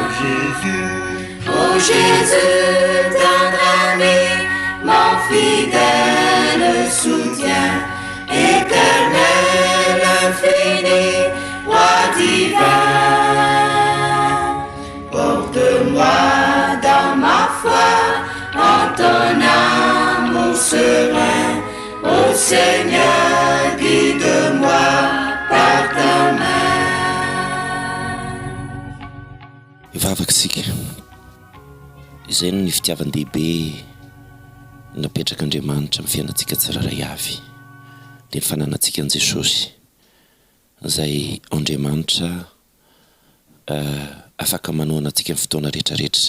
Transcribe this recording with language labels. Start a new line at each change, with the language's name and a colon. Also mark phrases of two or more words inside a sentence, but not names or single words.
French: Ô Jésus, tendre ami, mon fidèle soutien, éternel, infini, roi divin. Porte-moi dans ma foi, en ton amour serein, ô Seigneur, guide-moi par ta main.
Malagasy: Vavaksika izay ny fitiavan-dehibe napetraka Andriamanitra amin'ny fiainantsika tsiraray avy dia ny fananantsika an' Jesosy izay Andriamanitra afaka manohana antsika amin'ny fotoana rehetrarehetra.